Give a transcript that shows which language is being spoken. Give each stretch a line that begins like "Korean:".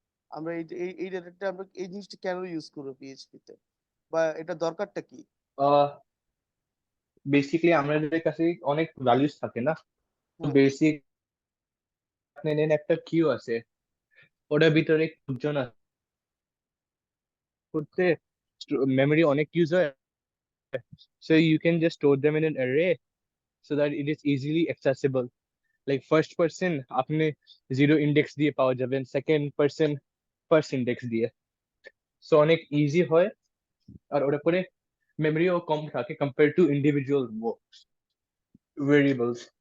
Bangla: আমরা এই ডেটাটা আমরা এই জিনিসটা কেন ইউজ করবো পিএইচপি তে, বা এটা দরকারটা কি? বেসিক্যালি আমাদের কাছে অনেক ভ্যালুস থাকে না, তো হুম। বেসিক আপনি নেন একটা কিউ আছে, ওটার ভিতরে জন করতে মেমরি অনেক ইউজ হয়,
English: so you can just store them in an array so that it is easily accessible.
Bangla: Like first person আপনি জিরো ইন্ডেক্স দিয়ে পাওয়া যাবেন, সেকেন্ড পার্সন ফার্স্ট ইন্ডেক্স দিয়ে, সো অনেক ইজি হয়। আর ওটা পরে মেমরিও কম থাকে কম্পেয়ার টু ইন্ডিভিজুয়াল ভেরিয়েবলস।